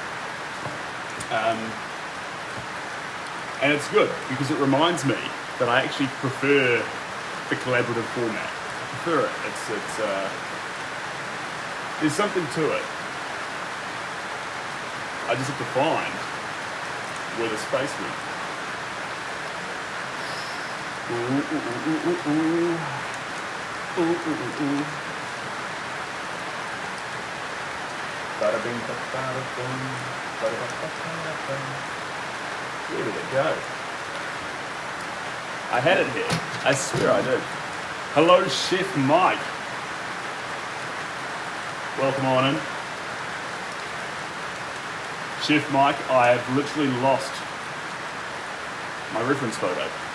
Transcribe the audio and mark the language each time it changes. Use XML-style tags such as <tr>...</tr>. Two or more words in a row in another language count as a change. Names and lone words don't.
<en>And it's good, because it reminds me that I actually prefer the collaborative format. I prefer it. There's something to it. I just have to find where the space went. Bada bing, bada boom, bada bada bada. Where did it go? I had it here. I swear I did. Hello, Chef Mike. Welcome on in. Chef Mike, I have literally lost my reference photo.</en>